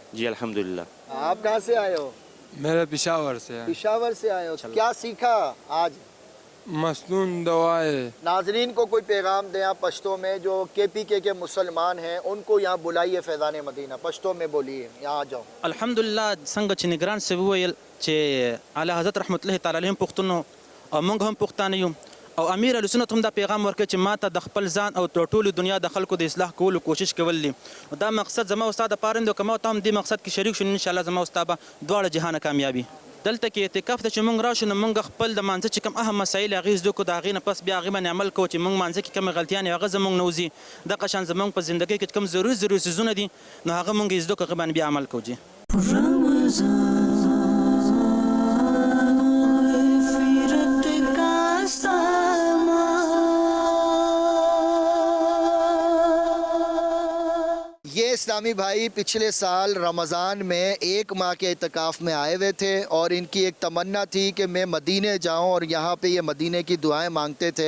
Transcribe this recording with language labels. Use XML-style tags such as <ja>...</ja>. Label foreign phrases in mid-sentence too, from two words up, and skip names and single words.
<ur>جی الحمدللہ. آپ کہاں سے آئے ہو؟ میرے پشاور سے. پشاور سے آئے ہو. کیا سیکھا آج؟ مسنون دعائیں. ناظرین کو کوئی پیغام دیں آپ پشتو میں, جو KPK کے مسلمان ہیں ان کو یہاں بلائیے فیضان مدینہ, پشتو میں بولیے, یہاں آ جاؤ.</ur> <ps>الحمدلله څنګه چې نگران سے وویل چې اعلی حضرت</ps> <ar>رحمت الله تعالی علیهم</ar> <ps>پښتون او موږ هم پښتانه یو, او امیر اهل سنت هم دا پیغام ورکړي چې ما ته د خپل ځان او د ټولو دنیا د خلکو د اصلاح کولو کوشش کول دي. دا مقصد زما استاد پاره دی, کومه ته هم دې مقصد کې شریک شو</ps> <ar>ان شاء الله</ar> <ps>زما استاد به دواړه جهان کامیابی. دلته کې اعتکاف ته چې موږ راشو نو موږ خپل د مانځه چې کوم اهم مسایل هغې زده کړو د هغې نه پس بیا هغې باندې عمل کوو چې موږ مانځه کې کومې غلطیانې هغه زموږ نه وځي دغه شان زموږ په زندګۍ کې چې کوم ضروري څیزونه دي نو هغه موږ یې زده کړو هغې باندې بیا عمل کوو جي</ps> <ur>یہ اسلامی بھائی پچھلے سال رمضان میں 1 ماہ کے اعتکاف میں آئے ہوئے تھے اور ان کی ایک تمنا تھی کہ میں مدینے جاؤں اور یہاں پہ یہ مدینے کی دعائیں مانگتے تھے.</ur>